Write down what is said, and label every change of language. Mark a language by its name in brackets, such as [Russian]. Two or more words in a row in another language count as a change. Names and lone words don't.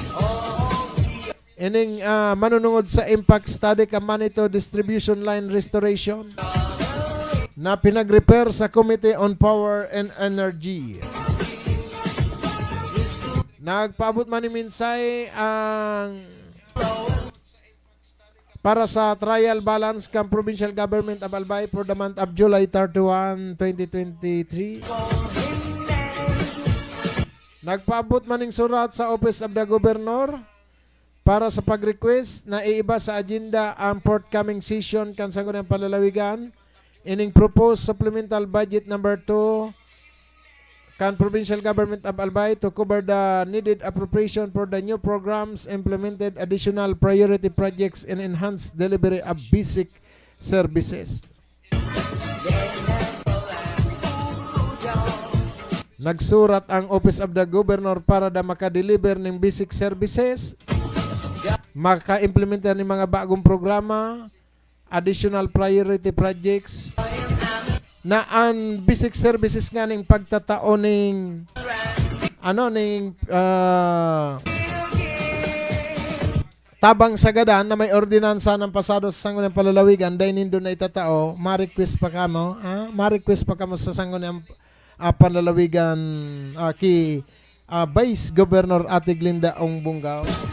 [Bikol] Ining manunungod sa [English] impact study [Bikol] ka Manito Distribution Line Restoration na pinag-repair sa Committee on Power and Energy. Nagpaabot man ni Minsay ang para sa [English] trial balance [Bikol] ng Provincial Government of Albay [English] for the month of July 31, 2023. [Bikol] Nagpaabot man ning surat sa Office of the Governor para sa pag-request na iiba sa agenda ang [English] forthcoming session [Bikol] kan Sangguniang Palalawigan ining [English] proposed supplemental budget number 2 [Bikol] kan Provincial Government of Albay [English] to cover the needed appropriation for the new programs, implemented additional priority projects, and enhanced delivery of basic services. [Bikol] Nagsurat ang Office of the Governor para da maka-deliver ng [English] basic services, [Bikol] maka-implementa ng mga bagong programa, [English] additional priority projects, [Bikol] na ang [English] basic services [Bikol] nga ning pagtatao ning tabang sagadan na may ordinansa ng pasado sa Sangguniang Palalawigan dahil nindo na itatao, ma-request pa kamo, ma-request pa kamo sa Sangguniang Palalawigan ki Vice Governor Ate Glinda Ong Bungaw.